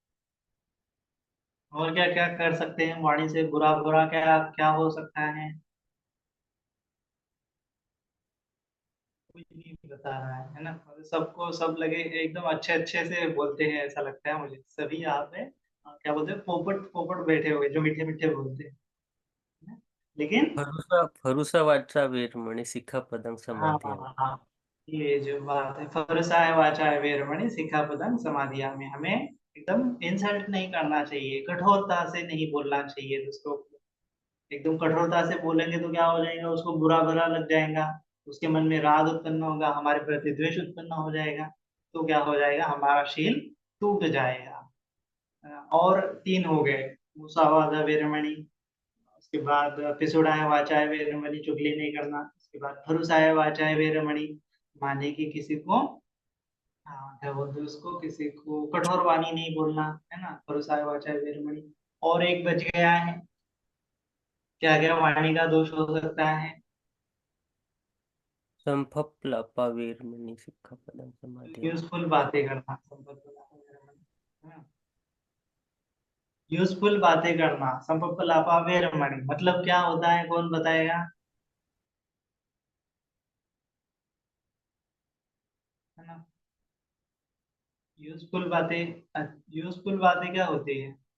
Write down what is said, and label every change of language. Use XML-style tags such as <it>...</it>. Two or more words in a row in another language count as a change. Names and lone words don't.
<hi>और क्या क्या कर सकते हैं वाणी से बुरा बुरा, क्या क्या हो सकता है? कोई नहीं बता रहा है ना। मतलब सबको सब लगे एकदम अच्छे अच्छे से बोलते हैं, ऐसा लगता है मुझे सभी यहाँ पे क्या बोलते हैं, पोपट पोपट बैठे हुए जो मीठे मीठे बोलते हैं ना? लेकिन</hi> <pi>फरुसा फरुसा वाचा वीरमणि सिक्खापदं</pi> <hi>हाँ</hi> <pi>समाधियामि।</pi> <hi>हाँ हाँ, ये जो बात है,</hi> <pi>फरसाय वाचाय वीरमणि सिक्खापदं समाधियां में,</pi> <hi>हमें एकदम इंसल्ट नहीं करना चाहिए, कठोरता से नहीं बोलना चाहिए दूसरों को। एकदम कठोरता से बोलेंगे तो क्या हो जाएगा, उसको बुरा भला लग जाएगा, उसके मन में राग उत्पन्न होगा, हमारे प्रति द्वेष उत्पन्न हो जाएगा, तो क्या हो जाएगा, हमारा शील टूट जाएगा। और तीन हो गए,</hi> <pi>मुसावादा वीरमणि,</pi> <hi>उसके बाद</hi> <pi>पिसुड़ाया वाचाय वीरमणि,</pi> <hi>चुगली नहीं करना, उसके बाद</hi> <pi>भरुसाया वाचाय वीरमणि,</pi> <hi>माने कि किसी को, हाँ क्या बोलते हैं उसको, किसी को कठोर वाणी नहीं बोलना, है ना,</hi> <pi>भरुसाया वाचाय वीरमणि।</pi> <hi>और एक बच गया है, क्या क्या वाणी का दोष हो सकता है?</hi> <pi>संभप्लपा वीरमणि सिक्खापदं समाधियामि।</pi> <hi>यूजफुल बातें करना, यूजफुल बातें करना, संपप्पलापावेरमणि मतलब क्या होता है, कौन बताएगा? है ना। यूजफुल बातें, यूजफुल बातें क्या होती है?</hi>